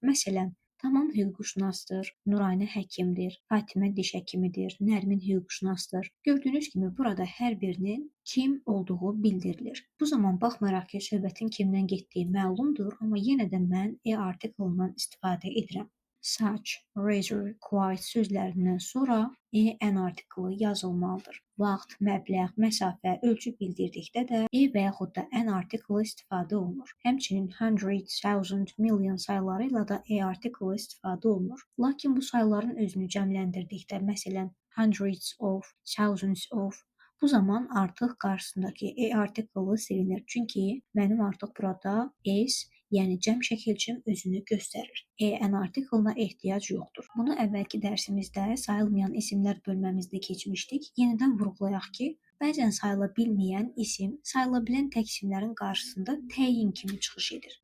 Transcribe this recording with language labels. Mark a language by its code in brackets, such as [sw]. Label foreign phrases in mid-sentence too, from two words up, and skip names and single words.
[az] Məsələn, Tamam hüquqşünasdır, Nuraynə həkimdir, Fatimə diş həkimidir, Nərmin hüquqşünasdır. Gördüyünüz kimi burada hər birinin kim olduğu bildirilir. Bu zaman baxmayaraq ki, söhbətin kimdən getdiyi məlumdur, amma yenə də mən artiklından istifadə edirəm. Such, razor, quite sözlərindən sonra N artiklı yazılmalıdır. Vaxt, məbləğ, məsafə, ölçü bildirdikdə də və yaxud da N artiklı istifadə olunur. Həmçinin hundred, thousand, million sayıları ilə də artiklı istifadə olunur. Lakin bu sayıların özünü cəmləndirdikdə, məsələn, [en] hundreds of, thousands of, [az] bu zaman artıq qarşısındakı artiklı silinir. Çünki mənim artıq burada yəni cəm şəkilçim özünü göstərir. N artiklına ehtiyac yoxdur. Bunu əvvəlki dərsimizdə sayılmayan isimlər bölməmizdə keçmişdik. Yenidən vurğulayaq ki, bəzən sayıla bilməyən isim sayıla bilən təksimlərin qarşısında təyin kimi çıxış edir.